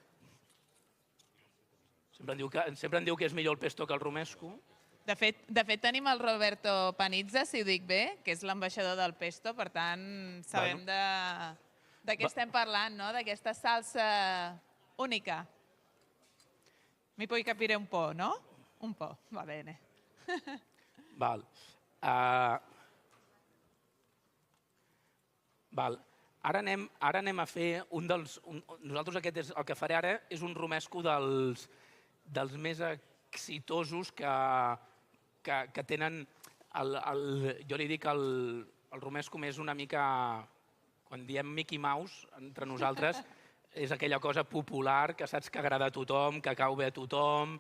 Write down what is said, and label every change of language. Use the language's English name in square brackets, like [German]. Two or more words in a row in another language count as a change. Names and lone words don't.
[Catalan] Sempre em diu que és millor el pesto que el romesco. De fet, tenim el Roberto Panizza, si ho dic bé, que és l'ambaixador del pesto, per tant, sabem de què estem parlant, no? D'aquesta salsa única. [Italian] Mi puoi capire un po', no? Un po', va bene. [Catalan] Val. Ara anem a fer un dels... Nosaltres aquest el que faré ara és un romesco dels més exitosos que tenen, jo li dic el romesco més una mica, quan diem Mickey Mouse entre nosaltres, és aquella cosa popular que saps que agrada a tothom, que cau bé a tothom.